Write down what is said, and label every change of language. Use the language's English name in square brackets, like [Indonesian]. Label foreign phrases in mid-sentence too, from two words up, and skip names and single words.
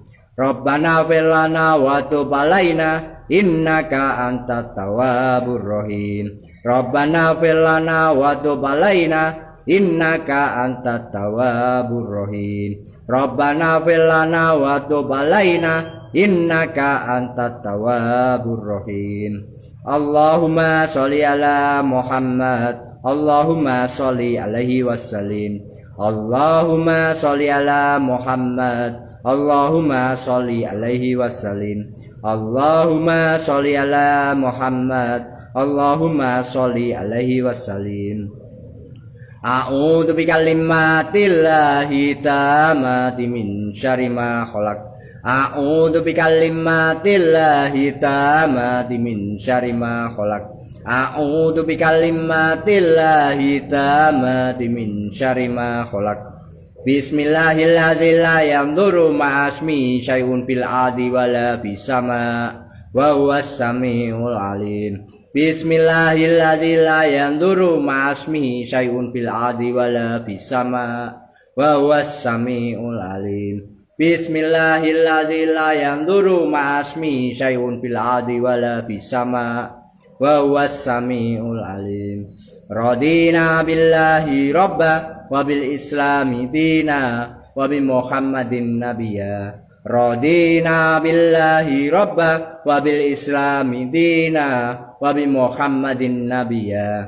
[Arabic] ربنا اغفر لنا وتب علينا إنك أنت التواب الرحيم. ربنا اغفر لنا وتب علينا إنك أنت التواب الرحيم. ربنا اغفر لنا وتب علينا إنك أنت التواب الرحيم. اللهم صل على محمد. اللهم صل عليه وسلم. اللهم صل على محمد. اللهم صل عليه وسلم. اللهم صل على محمد. اللهم صل عليه وسلم. أعوذ بكلمات الله التامات من شر ما خلق. أعوذ بكلمات الله التامات من شر ما خلق. أعوذ بكلمات الله التامات من شر ما خلق. بسم الله الرحمن الرحيم. لا يضر مع اسمه شيء في الأرض ولا في السماء وهو السميع العليم. بسم الله الرحمن الرحيم. لا يضر مع اسمه شيء في الأرض ولا في السماء وهو السميع العليم. بسم الله الرحمن الرحيم. لا يضر مع اسمه شيء في الأرض ولا في السماء وهو السميع العليم. رضينا بالله ربا وبالإسلام دينا وبمحمد نبيا. رضينا بالله ربا وبالإسلام دينا وبمحمد نبيا.